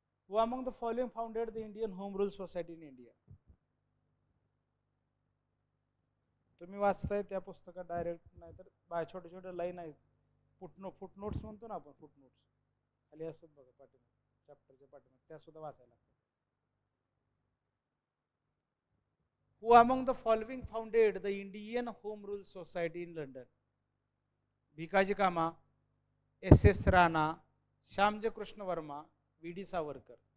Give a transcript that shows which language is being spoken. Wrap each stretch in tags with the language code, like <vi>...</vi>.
<en>Who among the following founded the Indian Home Rule Society in India?</en> <mr>तुम्ही वाचताय त्या पुस्तकात direct, नाही तर छोटे छोटे लाईन आहेत, फुटनोट्स म्हणतो ना आपण, फुटनोट्स खाली असतात बघा पाठीमागे, चॅप्टरच्या पाठीमागे, त्या सुद्धा वाचायला लागतात.</mr> <en>Who among the following founded the Indian Home Rule Society in London?</en> <mr>Bhikaji कामा, SS राणा, श्यामजी कृष्ण वर्मा, VD सावरकर.</mr>